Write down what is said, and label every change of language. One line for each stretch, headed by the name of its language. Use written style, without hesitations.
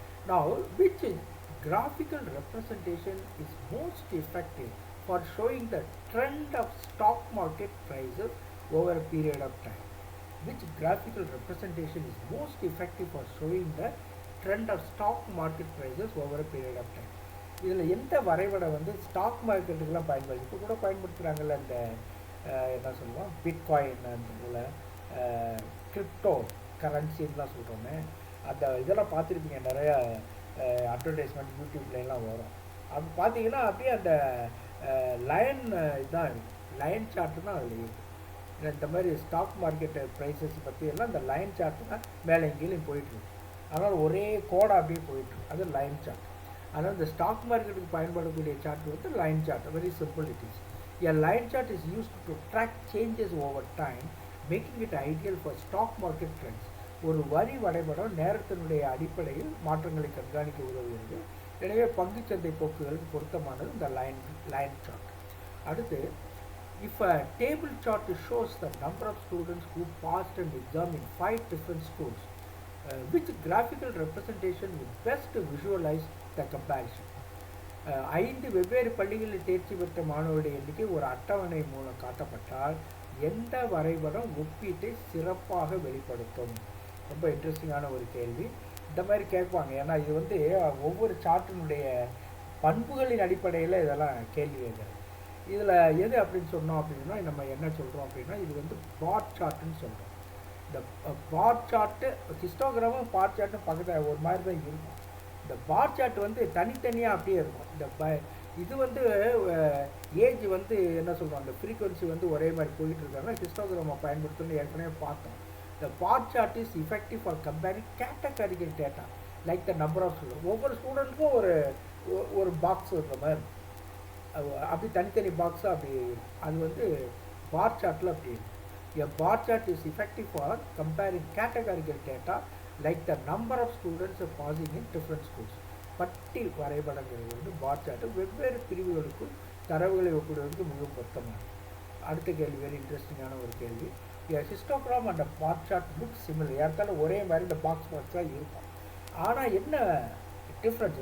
English: Now, which graphical representation is most effective for showing the trend of stock market prices over a period of time? Which graphical representation is most effective for showing the trend of stock market prices over a period of time?
Tamil: இதில் எந்த வரைபடம் வந்து stock மார்க்கெட்டுக்கெல்லாம் பயன்படுது? இப்போ கூட பயன்படுத்துகிறாங்கல்ல, இந்த என்ன சொல்லுவோம், பிட்காயின், அந்த கிரிப்டோ கரன்சின்லாம் சொல்கிறோமே, அந்த இதெல்லாம் பார்த்துருப்பீங்க. நிறையா அட்வர்டைஸ்மெண்ட் யூடியூப்லாம் வரும். அது பார்த்தீங்கன்னா அப்படியே அந்த லைன் இதுதான், லைன் சார்ட்டு தான் அதில் இருக்குது. இந்த மாதிரி ஸ்டாக் மார்க்கெட்டு ப்ரைஸஸ் பற்றி எல்லாம் இந்த லைன் சார்ட்டு தான் மேலே கீழே போயிட்டுருக்கு. அதனால் ஒரே கோடாக அப்படியே போயிட்டுருக்கு. அது லைன் சார்ட். அதனால் இந்த ஸ்டாக் மார்க்கெட்டுக்கு பயன்படக்கூடிய சார்ட் வந்து line chart.
English: Very simple it is. A line chart is used to track changes over time, making it ideal for stock market trends.
Tamil: ஒரு வரி வரைபடம் நேரத்தினுடைய அடிப்படையில் மாற்றங்களை கண்காணிக்க உதவுகிறது. எனவே பங்குச்சந்தை போக்குகளுக்கு பொருத்தமானது இந்த லைன் சார்ட். அடுத்து,
English: if a table chart shows the number of students who passed an exam in 5 different schools, which graphical representation would best visualize the comparison?
Tamil: 5 வெவ்வேறு பள்ளிகளில் தேர்ச்சி பெற்ற மாணவருடைய எண்ணிக்கை ஒரு அட்டவணை மூலம் காட்டப்பட்டால் எந்த வரைபடம் ஒப்பீட்டை சிறப்பாக வெளிப்படுத்தும்? ரொம்ப இன்ட்ரெஸ்டிங்கான ஒரு கேள்வி. இந்த மாதிரி கேட்பாங்க. ஏன்னா இது வந்து ஒவ்வொரு சார்ட்டினுடைய பண்புகளின் அடிப்படையில் இதெல்லாம் கேள்வி கேட்குறது. இதில் எது அப்படின்னு சொன்னோம் அப்படின்னா நம்ம என்ன சொல்கிறோம் அப்படின்னா இது வந்து பார் சார்ட்டுன்னு சொல்கிறோம். இந்த பார் சார்ட்டு ஹிஸ்டோகிராமும் பார் சார்ட்டும் பக்கத்தில் ஒரு மாதிரி தான் இருக்கும். இந்த பார் சார்ட் வந்து தனித்தனியாக அப்படியே இருக்கும். இது வந்து ஏஜ் வந்து என்ன சொல்கிறோம், அந்த ஃப்ரீக்வன்சி வந்து ஒரே மாதிரி போயிட்டு இருக்காங்க. ஹிஸ்டோகிராமை பயன்படுத்தணும்னு ஏற்கனவே பார்த்தோம்.
English: The bar chart is effective for comparing categorical data like the number of students.
Tamil: ஒவ்வொரு ஸ்டூடெண்ட்க்கும் ஒரு பாக்ஸ் இருக்கிற மாதிரி அப்படி தனித்தனி பாக்ஸாக அப்படி அது வந்து பார் சார்ட்டில் அப்படி இருக்கும்.
English: A bar chart is effective for comparing categorical data like the number of students passing in different schools.
Tamil: பட்டி வரைபடங்கிறது வந்து பார் சார்ட்டு வெவ்வேறு பிரிவுகளுக்கும் தரவுகளை ஒப்பிடுவதற்கு மிகவும் பொருத்தமானது. அடுத்த கேள்வி வெரி இன்ட்ரெஸ்டிங்கான ஒரு கேள்வி.
English: Histogram and bar chart look similar.
Tamil: யாருக்காலும் ஒரே மாதிரி இந்த பாக்ஸ் தான் இருக்கும். ஆனால் என்ன டிஃப்ரென்ஸ்?